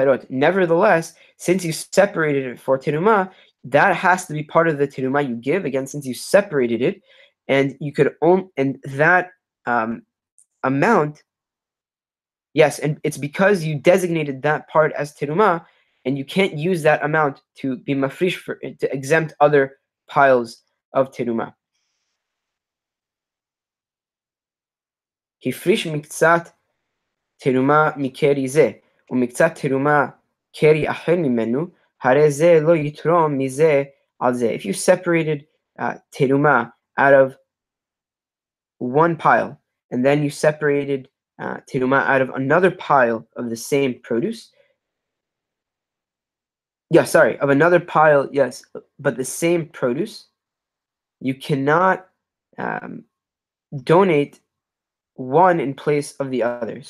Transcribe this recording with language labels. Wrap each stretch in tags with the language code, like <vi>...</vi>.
<en>Nevertheless, since you separated it for teruma, that has to be part of the teruma you give. Again, since you separated it, and you could own, and that amount, yes, and it's because you designated that part as teruma, and you can't use that amount to be mafrish to exempt other piles of teruma.</en> <he>Hifrish miktsat teruma mikeri ze, ומקצת תרומה קרי אחר ממנו, הרי זה לא יתרום מזה על זה.</he> <en>If you separated teruma out of one pile, and then you separated teruma out of another pile of the same produce, of another pile, yes, but the same produce, you cannot donate one in place of the other.</en>